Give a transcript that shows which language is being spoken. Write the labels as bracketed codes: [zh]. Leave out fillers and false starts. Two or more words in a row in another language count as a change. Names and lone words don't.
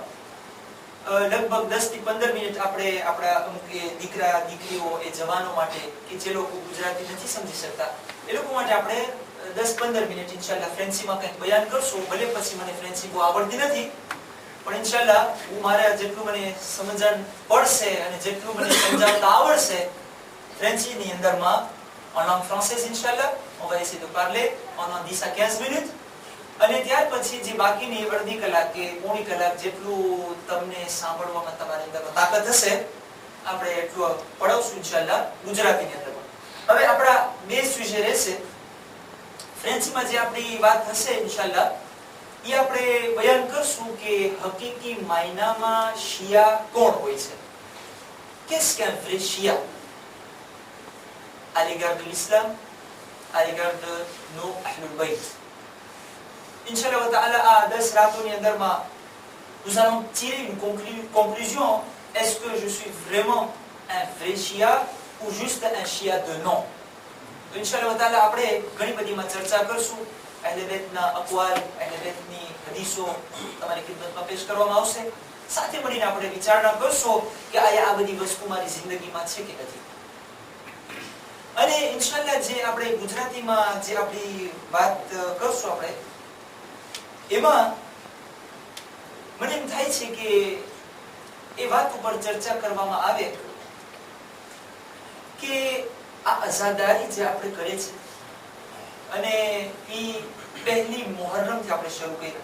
[gu] લગભગ 10 થી 15 મિનિટ આપણે આપણા અમુક દીકરા દીકરીઓ એ જવાનો માટે કે જે લોકો ગુજરાતી નથી સમજી શકતા એ લોકો માટે આપણે 10-15 મિનિટ ઇન્શાઅલ્લાહ ફ્રેન્સીમાં કંઈક બયાન કરશું. ભલે પછી મને ફ્રેન્સી બહુ આવડતી નથી, પણ ઇન્શાઅલ્લાહ હું મારા જેટલું મને સમજણ પડશે અને જેટલું મને સમજાવતા આવડશે ફ્રેન્સીની અંદરમાં [fr] en langue française [gu] ઇન્શાઅલ્લાહ [fr] on va essayer de parler pendant 10 à 15 minutes. [gu] અને ત્યાર પછી જે બાકીની અડધી કલાક કે પોણી કલાક જેટલું તમને સાંભળવામાં તમારી અંદરમાં તાકાત હશે આપણે એટલું પડાવશું ઇન્શાઅલ્લાહ ગુજરાતીની અંદરમાં. હવે આપણા બેઝ વિષય રહેશે ફ્રેન્ચમાં જે આપણી વાત હશે ઇન્શાઅલ્લાહ એ આપણે બયાન કરશું કે હકીકી માયનામાં શિયા કોણ હોય છે. [fr] qu'est-ce qu'un vrai shia à l'égard de l'islam, à l'égard de nos [ar] أهل البيت. إن شاء الله تعالى [fr] à 10 [gu] રાતોની અંદરમાં [fr] nous allons tirer une conclusion. Est-ce que je suis vraiment un vrai shia ou juste un shia de nom? [ar] إن شاء الله تعالى [gu] આપણે ઘણી બધીમાં ચર્ચા કરશું. અહેલે બેતના અકવાલ, અહેલે બેતની હદીસો તમારી ખિદમતમાં પેશ કરવામાં આવશે. સાથે મળીને આપણે વિચારણા કરશું કે આ બધી વસ્તુ મારી જિંદગીમાં છે કે નથી. અને ઇન્શાઅલ્લાહ જે આપણે ગુજરાતીમાં જે આપણી વાત કરશું આપણે એમાં મને એમ થાય છે કે એ વાત ઉપર ચર્ચા કરવામાં આવે કે આ અઝાદારી જે આપણે કરે છે અને એ પહેલી મુહર્રમ થી આપણે શરૂ કરી.